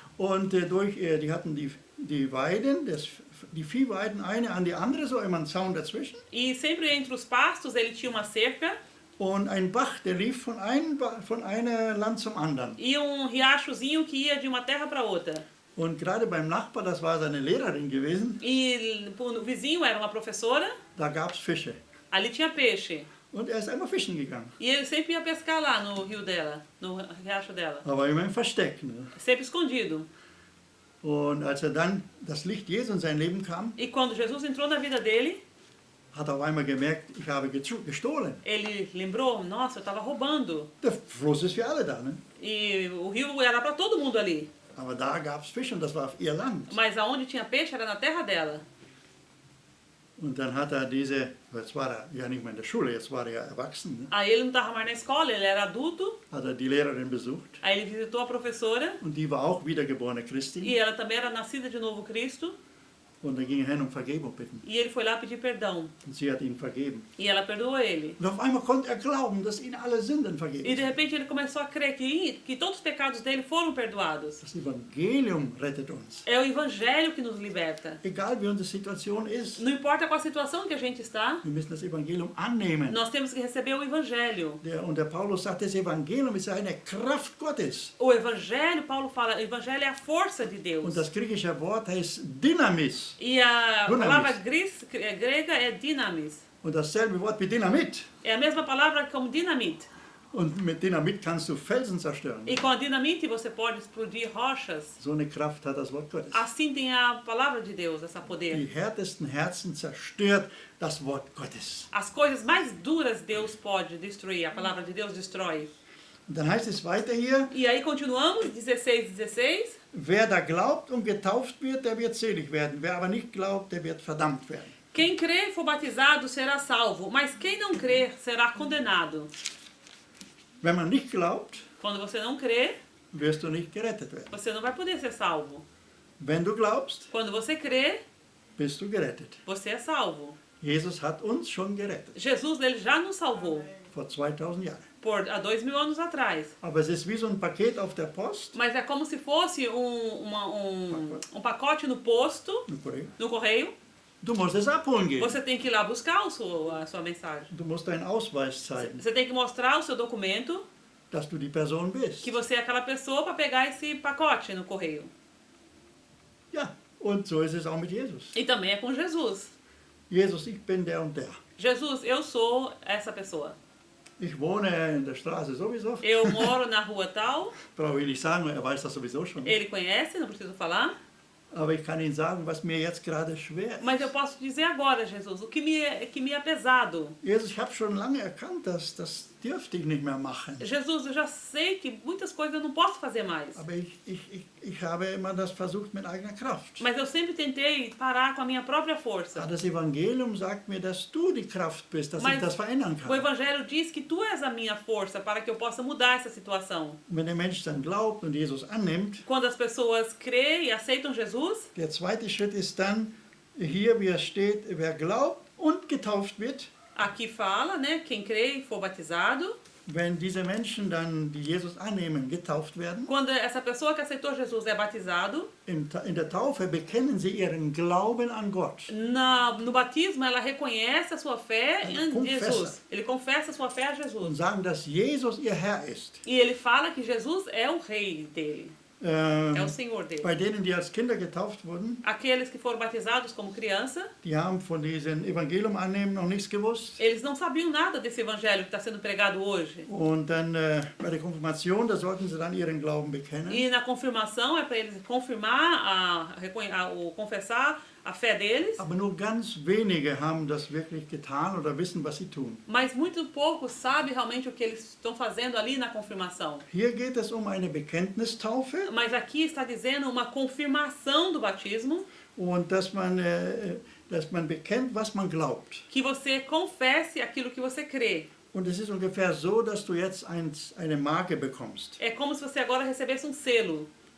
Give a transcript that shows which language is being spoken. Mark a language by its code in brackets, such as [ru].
[de] Und die hatten die Weiden, die Viehweiden, eine an die andere, so immer ein Zaun dazwischen. [pt] E sempre entre os pastos ele tinha uma cerca [de] Und ein Bach, der lief von einem Land zum anderen. [pt] e riachozinho que ia de uma terra para outra. [de] Und gerade beim Nachbar, das war seine Lehrerin gewesen, [pt] E o vizinho era uma professora, [de] da gab es Fische. [pt] ali tinha peixe. [de] Und er ist einmal fischen gegangen. [pt] E ele sempre ia pescar lá no rio dela, no riacho dela. [de] Aber immer im Versteck. Ne? [pt] Sempre escondido. [de] Und als dann das Licht Jesu in sein Leben kam, [pt] E quando Jesus entrou na vida dele, [de] hat er auf einmal gemerkt, ich habe gestohlen. [pt] ele lembrou, nossa, eu estava roubando. [de] Der Fluss ist für alle da. Ne? [pt] E o rio era para todo mundo ali. [de] Aber da gab es Fische und das war ihr Land. [pt] Mas aonde tinha peixe era na terra dela. [de] Und dann hat er jetzt war er ja nicht mehr in der Schule, jetzt war er ja erwachsen, ne? [pt] Aí ele não estava mais na escola, ele era adulto. [de] Hat er die Lehrerin besucht. [pt] Aí ele visitou a professora. [de] Und die war auch wiedergeborene Christin. [pt] E ela também era nascida de novo Cristo. [de] Und er ging hin Vergebung bitten. [pt] E ele foi lá pedir perdão. [de] Und sie hat ihn vergeben. [pt] E ela perdoou ele. [de] Und auf einmal konnte er glauben, dass ihn alle Sünden vergeben [pt] E de [de] sind. [pt] repente ele começou a crer que todos os pecados dele foram perdoados. [de] Das Evangelium rettet uns. [pt] É o Evangelho que nos liberta. [de] Egal wie unsere Situation ist, [pt] Não importa qual a situação que a gente está, [de] wir müssen das Evangelium annehmen. [pt] nós temos que receber o Evangelho. [de] Der Paulus sagt, das Evangelium ist eine Kraft Gottes. [pt] O Evangelho, Paulo fala, o Evangelho é a força de [de] Und [pt] Deus. [de] das griechische Wort heißt Dynamis. [pt] E a Dunamis. palavra grega é dinamis. [de] Und dasselbe Wort wie Dynamit. [pt] É a mesma palavra como dinamite. [de] Und mit Dynamit kannst du Felsen zerstören. [pt] E com a dinamite você pode explodir rochas. [de] So eine Kraft hat das Wort Gottes. [pt] Assim tem a palavra de Deus, essa [de] Die [pt] poder. [de] härtesten Herzen zerstört das Wort Gottes. [pt] As coisas mais duras Deus pode destruir, a palavra de Deus destrói. [de] Und dann heißt es weiter hier, [pt] E aí continuamos, 16. [de] wer da glaubt und getauft wird, der wird selig werden. Wer aber nicht glaubt, der wird verdammt werden. [pt] Quem crê e for batizado será salvo, mas quem não crer será condenado. [de] Wenn man nicht glaubt, [pt] Quando você não crê, [de] wirst du nicht gerettet werden. [pt] você não vai poder ser salvo. [de] Wenn du glaubst, [pt] Quando você crê, [de] bist du gerettet. [pt] você é salvo. [de] Jesus hat uns schon gerettet, [pt] Jesus, ele já nos salvou [de] vor 2000 Jahren. [pt] há 2000 anos atrás. [de] Aber es ist wie so ein Paket auf der Post, [pt] Mas é como se fosse um pacote no posto, no correio. [de] Du musst es abholen gehen. [pt] Você tem que ir lá buscar a sua mensagem. [de] Du musst deinen Ausweis zeigen, [pt] Você tem que mostrar o seu documento [de] dass du die Person bist. [pt] que você é aquela pessoa para pegar esse pacote no correio. [de] Ja, und so ist es auch mit Jesus. [pt] E também é com Jesus. [de] Jesus, ich bin der und der. [pt] Jesus, eu sou essa pessoa. [de] Ich wohne in der Straße sowieso. [pt] Eu moro na rua tal, [de] Brauche ich nicht sagen, er weiß das sowieso schon. [pt] ele conhece, não preciso falar. [de] Aber ich kann Ihnen sagen, was mir jetzt gerade schwer [pt] Mas eu [de] ist. [pt] posso dizer agora, Jesus, o que me é pesado. [de] Jesus, ich habe schon lange erkannt, dass das dürfte ich nicht mehr machen. [pt] Jesus, eu já sei que muitas coisas eu não posso fazer mais. [de] Aber ich habe immer das versucht mit eigener Kraft. [pt] Mas eu sempre tentei parar com a minha própria força. [de] Das Evangelium sagt mir, dass du die Kraft bist, dass ich [pt] Mas [de] das verändern [pt] o [de] kann. [pt] Evangelho diz que tu és a minha força para que eu possa mudar essa situação. [de] Und wenn der Mensch dann glaubt und Jesus annimmt, [pt] Quando as pessoas creem e aceitam Jesus, [de] der zweite Schritt ist dann, hier wie es steht, wer glaubt und getauft wird. [pt] aqui fala, né, quem crê e for batizado. [de] Wenn diese Menschen dann, die Jesus annehmen, getauft werden, [pt] Quando essa pessoa que aceitou Jesus é batizado, [de] in der Taufe bekennen sie ihren Glauben an Gott. [pt] no batismo ela reconhece a sua fé em Confessa. Jesus. Ele confessa a sua fé a [de] Und [pt] Jesus. [de] sagen, dass Jesus ihr Herr ist. [pt] E ele fala que Jesus é o rei dele, é o Senhor dele. [de] Bei denen, die als Kinder getauft wurden, [pt] Aqueles que foram batizados como criança, [de] die haben von diesem Evangelium annehmen noch nichts gewusst. [pt] eles não sabiam nada desse evangelho que está sendo pregado hoje. [de] Und dann bei der Konfirmation, da sollten sie dann ihren Glauben bekennen. [pt] E na confirmação é para eles confirmar, confessar a fé deles. [de] Aber nur ganz wenige haben das wirklich getan oder wissen, was sie tun. [pt] Mas muito poucos sabem realmente o que eles estão fazendo ali na confirmação. [de] Hier geht es um eine Bekenntnistaufe [pt] Mas aqui está dizendo uma confirmação do batismo, [de] und dass man bekennt, was man glaubt. [pt] que você confesse aquilo que você crê. [de] Und es ist ungefähr so, dass du jetzt eine Marke bekommst. [pt] É como se você agora recebesse um selo.